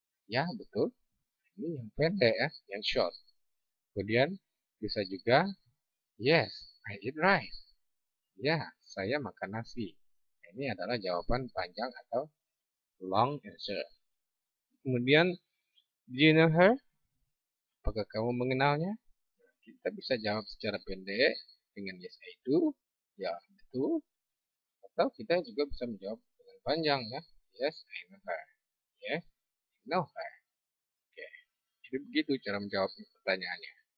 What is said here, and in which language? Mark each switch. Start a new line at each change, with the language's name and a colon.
Indonesian: Ya, betul. Ini yang pendek ya, yang short. Kemudian bisa juga
English: yes, I eat rice.
Indonesian: Ya, saya makan nasi. Ini adalah jawaban panjang atau
English: long answer.
Indonesian: Kemudian,
English: do you know her?
Indonesian: Apakah kamu mengenalnya? Kita bisa jawab secara pendek dengan
English: yes I do.
Indonesian: Ya, betul. Atau kita juga bisa menjawab dengan panjang ya.
English: Yes, I know her. Yes, I know her.
Indonesian: Oke. Jadi begitu cara menjawab pertanyaannya.